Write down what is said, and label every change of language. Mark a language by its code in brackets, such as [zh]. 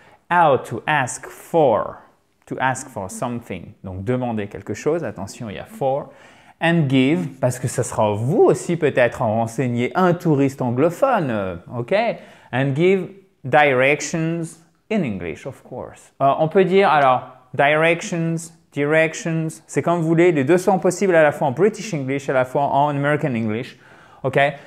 [en] How to ask for something. [fr] Donc, demander quelque chose. Attention, il y a for. [en] And give, [fr] parce que ça sera vous aussi peut-être en renseigner un touriste anglophone. OK? [en] And give directions in English, of course. [fr] On peut dire, alors, directions, c'est comme vous voulez. Les deux sont possibles à la fois en British English, à la fois en American English. OK?